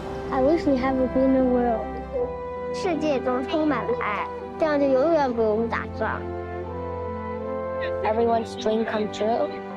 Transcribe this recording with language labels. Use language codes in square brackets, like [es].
[en] I wish we have a greener world. [zh] 世界中充满了爱，这样就永远不用打仗。 [en] Everyone's dream come true.